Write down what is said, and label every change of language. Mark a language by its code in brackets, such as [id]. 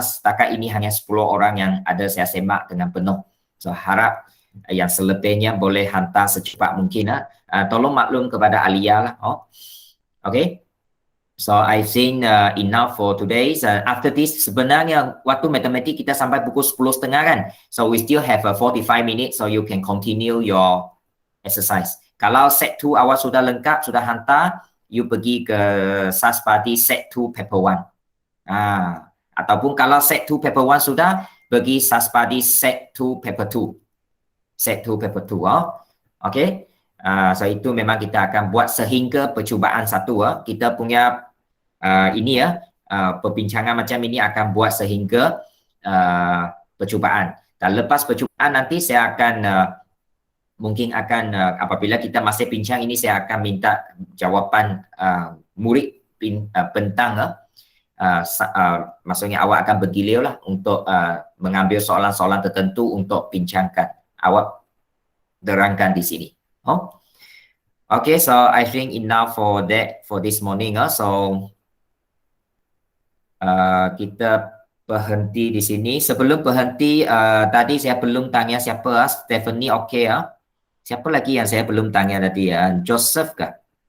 [ms] Setakat ini hanya 10 orang yang ada saya semak dengan penuh. So harap yang selebihnya boleh hantar secepat mungkin. Tolong maklum kepada Alia lah. [en] Okay. So I think enough for today. After this, [ms] sebenarnya waktu matematik kita sampai pukul 10.30 kan. [en] So we still have 45 minutes so you can continue your exercise. [ms] Kalau set 2 awal sudah lengkap, sudah hantar, you pergi ke SAS Party set 2 paper 1. Ataupun kalau set 2 paper 1 sudah, pergi SAS Party set 2 paper 2. Set 2 paper 2. Okay. So itu memang kita akan buat sehingga percubaan 1. Kita punya perbincangan macam ini akan buat sehingga percubaan. Dan lepas percubaan nanti saya akan mungkin akan apabila kita masih bincang ini, saya akan minta jawapan murid pentang. Maksudnya awak akan bergilir lah untuk mengambil soalan-soalan tertentu untuk bincangkan. Awak terangkan di sini. [en] Okay, so I think enough for that for this morning. [ms] So kita berhenti di sini. Sebelum berhenti, tadi saya belum tanya siapa. Stephanie, okay . Siapa lagi yang saya belum tanya tadi? Joseph kah?